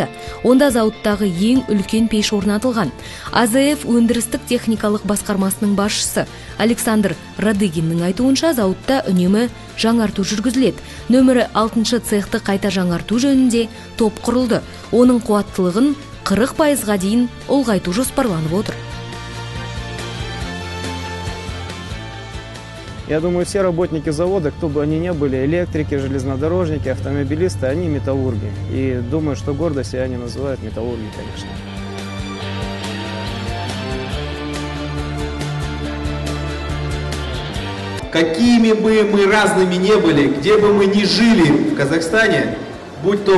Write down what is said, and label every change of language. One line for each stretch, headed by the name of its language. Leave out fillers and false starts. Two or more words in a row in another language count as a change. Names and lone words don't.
Kazakh: Онда зауыттағы ең үлкен пеш орнатылған. АЗФ өндірістік техникалық басқармасының басшысы Александр Радыгиннің айтуынша зауытта үнемі жаңарту жүргізіледі. Нөмірі 6 цехты қайта жаңарту жөнінде топ құрылды. Оның қуаттылығын 40%-ға дейін ұлғайту жоспарланып отыр.
Russian: Я думаю, все работники завода, кто бы они ни были, электрики, железнодорожники, автомобилисты, они металлурги. И думаю, что гордо себя они называют металлурги, конечно. Какими бы мы разными не были, где бы мы ни жили в Казахстане, будь то